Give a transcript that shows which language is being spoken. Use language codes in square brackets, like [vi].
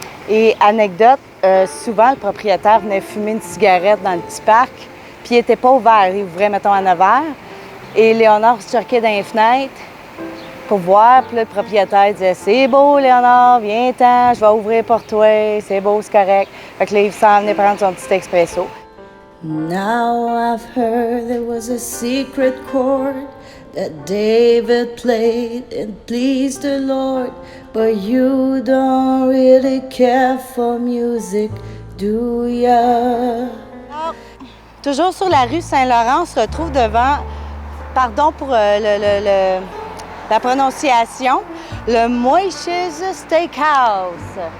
[fr] Et anecdote, souvent le propriétaire venait fumer une cigarette dans le petit parc, puis il n'était pas ouvert. Il ouvrait, mettons, à 9 h. Et Léonard se choquait dans les fenêtres pour voir. Puis là, le propriétaire disait « C'est beau, Léonard, viens-t'en, je vais ouvrir pour toi, c'est beau, c'est correct. » Fait que là, il s'en venait prendre son petit expresso. [en] Now I've heard there was a secret chord that David played and pleased the Lord, but you don't really care for music, do ya? [fr] Toujours sur la rue Saint-Laurent, on se retrouve devant, pardon pour la prononciation, le Moishes Steakhouse.